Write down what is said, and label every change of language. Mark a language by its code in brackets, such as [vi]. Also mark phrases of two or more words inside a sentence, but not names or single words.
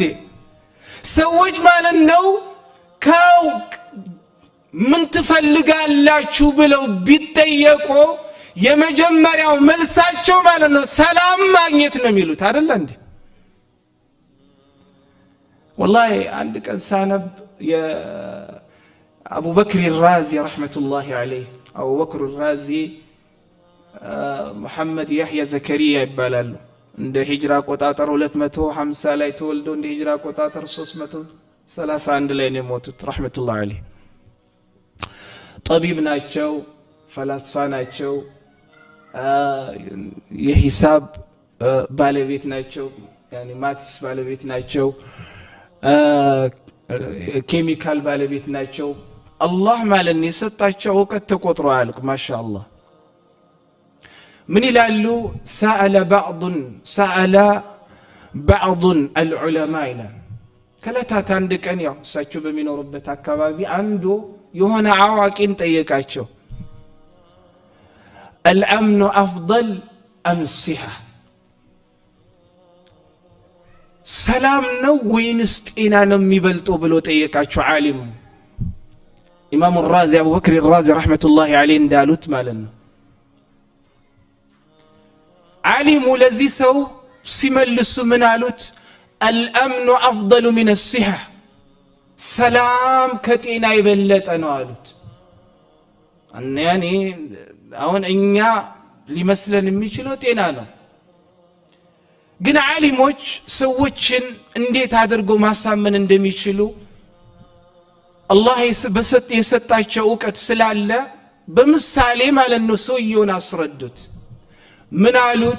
[am] ሰዎች ማለት ነው ምን ትፈልጋላችሁ ብለው ቢጠየቁ የመጀመሪያው መልሳቸው ማለት ነው ሰላም ማግኘት ነው የሚሉት አይደል እንዴ? والله አንድ ቀን ሳነብ የአቡ በክር الرازي [ar] رحمة الله عليه [am] አቡ በክር الرازي محمد يحيى زكريا ይባላሉ። እንደ ሂጅራ ቆጣጠር 250 ላይ ተወልዶ እንደ ሂጅራ ቆጣጠር 331 ላይ ነው የሞቱት [ar] رحمة الله عليه። [am] ጠቢብ ናቸው፣ ፈላስፋ ናቸው፣ የሂሳብ ባለቤት ናቸው፣ ያኒ ማትስ ባለቤት ናቸው፣ ኬሚካል ባለቤት ናቸው። አላህ ማለት ነው የሰጣቸው እውቀት ተቆጥሮ አያልቅ። ማሻአላህ ምን ይላሉ? [ar] سأل بعض العلماء [am] ይላል። ከለታት አንድ ቀን ያው እሳቸው በሚኖሩበት አካባቢ አንዱ የሆነ አዋቂን ጠየቃቸው። [ar] الامن افضل ام الصحه [am] ሰላም ነው ወይንስ ጤና ነው የሚበልጠው ብሎ ጠየቃቸው ዓሊሙ። ኢማሙ الرازي አቡ በክር الرازي [ar] رحمة الله عليه [am] እንዳሉት ማለት ነው። ዓሊሙ ለዚህ ሰው ሲመልሱ ምን አሉት? [ar] الامن افضل من الصحه [am] ሰላም ከጤና ይበልጥ ነው አሉት። ያኔ አሁን እኛ ሊመስለን የሚችለው ጤና ነው። ግን ዓሊሞች ሰዎችን እንዴት አድርገው ማሳመን እንደሚችሉ አላህ የሰጣቸው እውቀት ስላለ በምሳሌ ማለት ነው ሰውየውን አስረዱት። ምን አሉት?